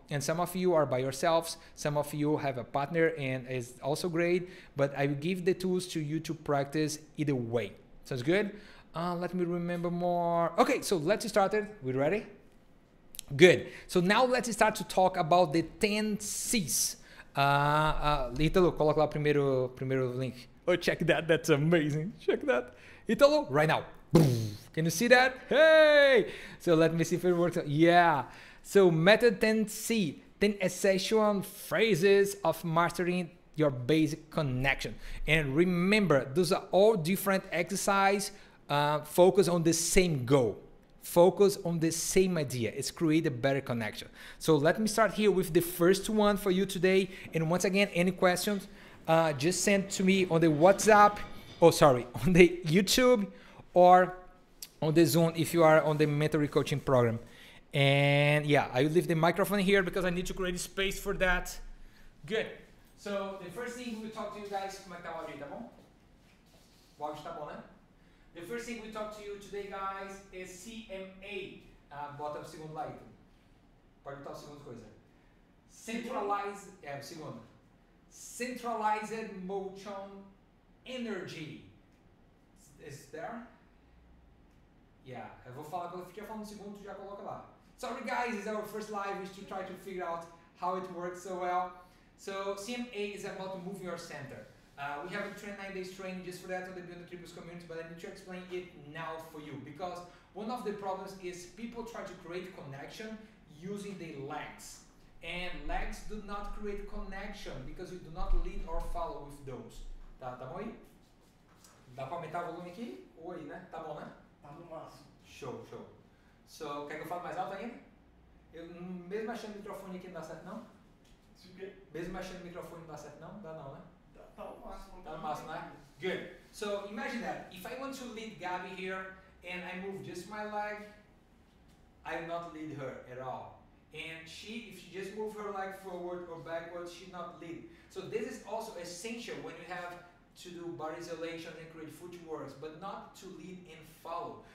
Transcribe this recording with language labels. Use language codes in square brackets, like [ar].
[en] And some of you are by yourselves. Some of you have a partner and it's also great, but I will give the tools to you to practice either way. Sounds good? Let me remember more. Okay, so let's start it. We ready? Good. So now let's start to talk about the 10 C's. [pt] Ítalo, coloca lá primeiro link. [en] Oh, check that. That's amazing. Check that. Italo, right now. Boom. Can you see that? Hey! So let me see if it works. Yeah. So method 10C, 10 essential phrases of mastering your basic connection. And remember, those are all different exercises. Focus on the same goal. Focus on the same idea. It's create a better connection. So let me start here with the first one for you today. And once again, any questions? Just send to me on the WhatsApp, on the YouTube or on the Zoom if you are on the mentoring coaching program. And yeah, I will leave the microphone here because I need to create space for that. Good. So the first thing we talk to you guys, [pt] como é que tá o áudio aí, tá bom? O áudio tá bom, né? [en] The first thing we talk to you today, guys, is CMA. [pt] Bota o segundo lá, Ito. Pode botar o segundo coisa. [en] Centralized, segundo. Centralized motion energy. Is there? [pt] Yeah, eu vou falar quando eu ficar falando um segundo, tu já coloca lá. [en] Sorry guys, it's our first live is to try to figure out how it works so well. So CMA is about moving your center. We have a 29 days training just for that on the Build the Triples community, but I need to explain it now for you because one of the problems is people try to create connection using the legs. And legs do not create connection because you do not lead or follow with those. [pt] Tá bom aí? Dá pra aumentar o volume aqui? Ou aí, né? Tá bom, né? Tá no máximo. Show, show. So, quer que eu fale mais alto ainda? Mesmo mexendo o microfone aqui não dá certo não? Isso o quê? Mesmo mexendo o microfone não dá certo não? Dá não, né? Tá no máximo. Tá no máximo, né? [en] Good. So, imagine that. If I want to lead Gabi here and I move just my leg, I will not lead her at all. And if she just move her leg forward or backwards, she not lead. So this is also essential when you have to do body isolation and create footworks, but not to lead and follow.